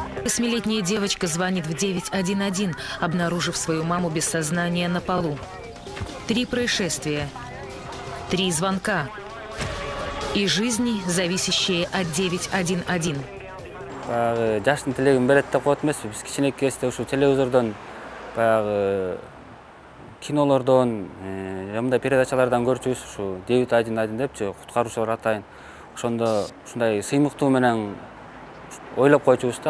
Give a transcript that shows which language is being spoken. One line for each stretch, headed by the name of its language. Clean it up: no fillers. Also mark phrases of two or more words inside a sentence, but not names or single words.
Russian: 8-летняя девочка звонит в 911, обнаружив свою маму без сознания на полу. 3 происшествия, 3 звонка и жизни, зависящие от 911.
Kyrgyz: Жаштын тилегин берет деп коет эмеспи. Биз кичинекей кезде ушу телевизордон, баягы кинолордон, мындай передачалардан көрчүбүз, ушу 911 депчи, куткаруучулар атайын. Ошондо ушундай сыймыктуу менен ойлоп койчубуз да.